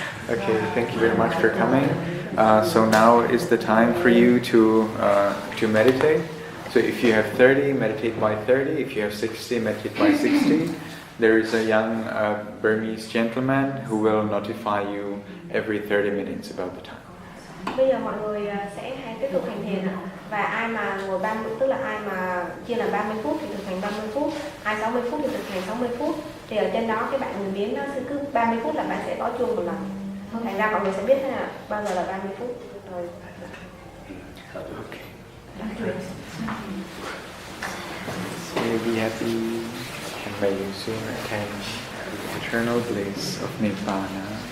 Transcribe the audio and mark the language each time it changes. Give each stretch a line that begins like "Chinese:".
English: Okay, thank you very much for coming. So now is the time for you to meditate. So if you have 30, meditate by 30. If you have 60, meditate by 60. There is a young Burmese gentleman who will notify you every 30 minutes about the time.
Vietnamese: Bây giờ mọi người sẽ tiếp tục hành thiền, và ai mà ngồi 30, tức là ai mà chia làm 30 phút thì thực hành 30 phút, ai 60 phút thì thực hành 60 phút. Thì ở trên đó cái bạn người Miến nó sẽ cứ 30 phút là bạn sẽ gõ chuông một lần. Thành ra mọi người sẽ biết thế nào bao giờ là 30 phút rồi.
English: Okay. So be happy and may you soon attain the eternal bliss of Nibbana.